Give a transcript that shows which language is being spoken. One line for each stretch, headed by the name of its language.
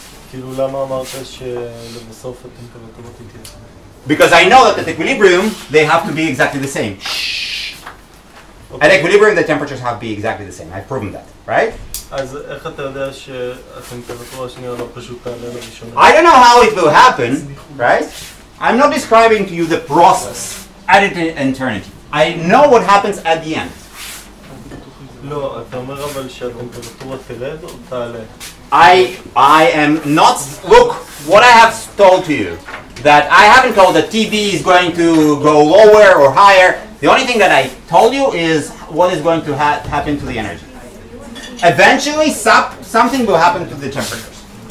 Hebrew: כאילו למה אמרת שלבסוף הטמפרטורות תתייצבו?
English: Because I know that at equilibrium they have to be exactly the same. Shh. Okay. At equilibrium the temperatures have to be exactly the same. I've proven that, right?
Hebrew: אז איך אתה יודע שהטמפרטורה השנייה לא פשוט תעלה לראשונה?
English: I don't know how it will happen, right? I'm not describing to you the process at eternity. I know what happens at the end.
Hebrew: לא, אתה אומר אבל שהטמפרטורה תרד או תעלה?
English: I am not, look, what I have told to you, that I haven't told that TB is going to go lower or higher. The only thing that I told you is what is going to happen to the energy. Eventually, something will happen to the temperatures.